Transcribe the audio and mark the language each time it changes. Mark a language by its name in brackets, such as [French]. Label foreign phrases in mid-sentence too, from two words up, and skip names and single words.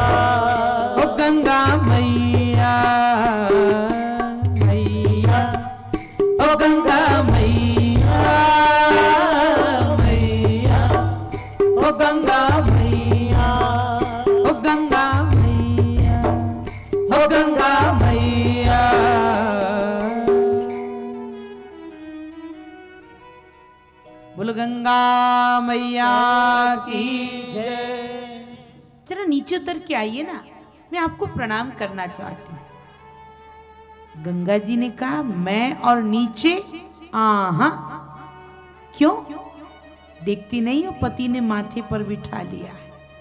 [Hindi] ओ गंगा मैया, मैया, ओ गंगा मैया, मैया, ओ गंगा मैया, ओ गंगा मैया, ओ गंगा मैया। बोलो गंगा मैया की जय। जरा नीचे उतर के आइए ना, मैं आपको प्रणाम करना चाहती हूँ। गंगा जी ने कहा मैं और नीचे? आहा, क्यों? देखती नहीं हो पति ने माथे पर बिठा लिया है।